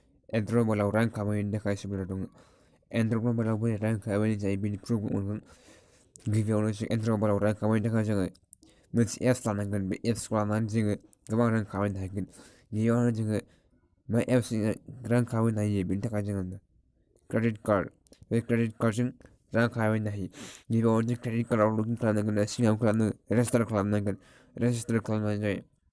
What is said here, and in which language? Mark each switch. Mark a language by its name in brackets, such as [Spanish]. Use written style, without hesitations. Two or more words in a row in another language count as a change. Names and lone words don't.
[English] Android mobile [Bodo] Rang Kamainw Hayw dong. [English] Android mobile [Bodo] बै Rang Kamainw जायो बेनि प्रुफ मोनगोन गिबियावनो जों [English] Android mobile [Bodo] Rang Kamainw थाखाय जोङो मोनसे एप्स लानांगोन बे एप्सखौ लानानै जोङो गोबां रां खामायनो हागोन गिबियावनो जोङो मा एप्सजों रां खामायनो हायो बेनि थाखाय जोङो [English] credit card [Bodo] बे क्रेडिट कार्डजों रां खामायनो हायो गिबियावनो जों क्रेडिट कार्डआव लगइन खालामनांगोन सिगाङाव रेजिस्टार खालामनांगोन रेजिस्टार खालामनानै जायो